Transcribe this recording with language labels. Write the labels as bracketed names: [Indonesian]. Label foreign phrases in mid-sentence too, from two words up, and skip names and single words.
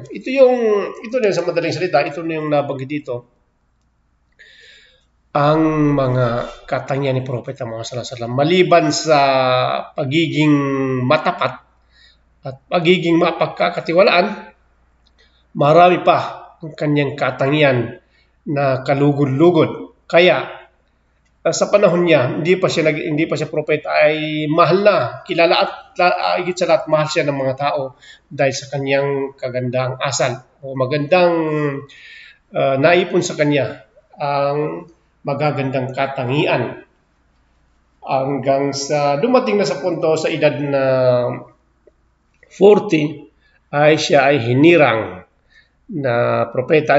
[Filipino] Ito na sa madaling salita, ito na yung nabanggit dito. Ang mga katangian ni Propeta Muhammad [Arabic] صلى الله عليه وسلم, [Filipino] maliban sa pagiging matapat at pagiging mapagkakatiwalaan, marami pa ang kanyang katangian na kalugod-lugod. Kaya sa panahon niya, hindi pa siya propeta, ay mahal na, kilala at higit sa lahat mahal siya ng mga tao dahil sa kanyang kagandang asal o magandang naipon sa kanya ang magagandang katangian hanggang sa dumating na sa punto sa edad na 40 ay siya ay hinirang na propeta.